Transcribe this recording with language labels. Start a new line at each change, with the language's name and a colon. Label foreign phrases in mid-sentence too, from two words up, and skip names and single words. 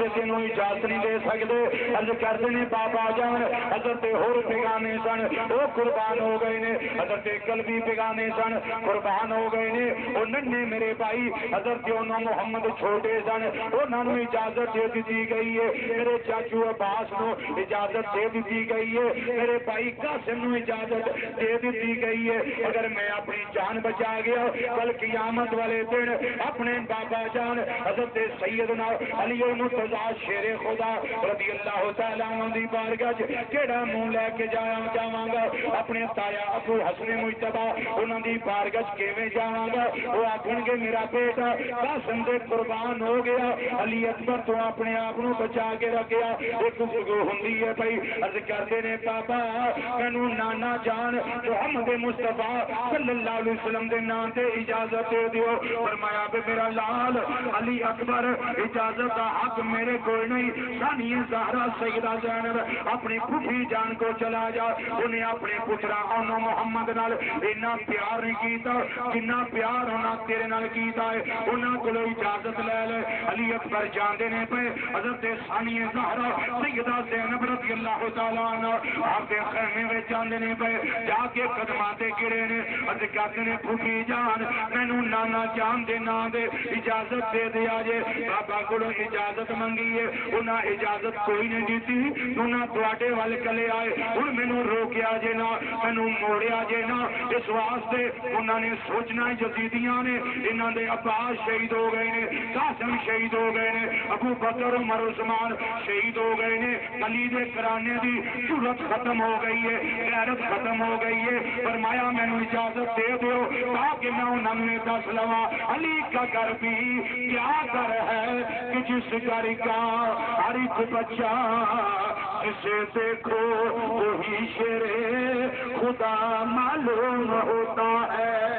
Punjabi: تینوں اجازت نہیں دے سکتے عرض کرتے نے بابا جان حضرت ہور بیگانے سن وہ قربان ہو گئے نے حضرت قلبی بیگانے سن قربان ہو گئے نے وہ ننے میرے بھائی حضرت اونو محمد چھوٹے سن انہاں نوں اجازت دے دی گئی ہے میرے چاچو عباس نو اجازت دے دی گئی ہے میرے بھائی قاسم نو اجازت دے دی گئی ہے اگر میں اپنی جان بچا گیا کل قیامت والے دن اپنے بابا جان حضرت سیدنا علی المرتضی شیر خدا
Arabic: رضی اللہ تعالیٰ عنہ
Punjabi: دی بارگاہ کیڑا منہ لے کے جاواں گا اپنے تایا ابو حسن مجتبی انہاں دی بارگاہ کیویں جاواں گا وہ آکھن گے میرا بیٹا قاسم دے قربان ہو گیا علی اکبر تو اپنے آپ نو بچا کے رکھیا ایک گفتگو ہوندی ہے بھائی عرض کرتے نے بابا مینوں نانا جان محمد مصطفیٰ
Arabic: صلی اللہ علیہ وسلم
Punjabi: دے نام تے اجازت دے دیو فرمایا کہ میرا لال علی اکبر اجازت کا حق میرے کوئی نہیں ثانیہ زہرا سیدہ زینب اپنی پھوپھی جان کو چلا جا انہیں اپنے پترا اونو محمد نال اتنا پیار نہیں کیتا جنہ پیار ہونا تیرے نال کیتا ہے انہاں کولوں اجازت لے لے علی اکبر جاندے نے پے حضرت ثانیہ زہرا سیدہ زینب
Arabic: رضی اللہ تعالیٰ عنہ
Punjabi: آپ کے خیمے میں جاندے نے پے جا کے قدماں تے گرے نے عرض کرتے نے پھوپھی جان مینوں نانا جان امام دے نام دے اجازت دے دیا جے بابا کو اجازت منگی ہے انہاں اجازت کوئی نہیں دیتی انہاں تواڈے ول کلے آئے ہن مینوں روکیا جے نا مینوں موڑیا جے نا اس واسطے انہاں نے سوچنا یزیدیاں نے انہاں دے عباس شہید ہو گئے نے قاسم شہید ہو گئے نے ابو بکر عمر عثمان شہید ہو گئے نے علی دے کرانے دی جرأت ختم ہو گئی ہے غیرت ختم ہو گئی ہے فرمایا مینوں اجازت دے دیو تاکہ میں انہاں نے دس لواں
Urdu: علی کا گھر بھی کیا گھر ہے کہ جس گھر کا ہر ایک بچہ جسے دیکھو وہی شیر خدا معلوم ہوتا ہے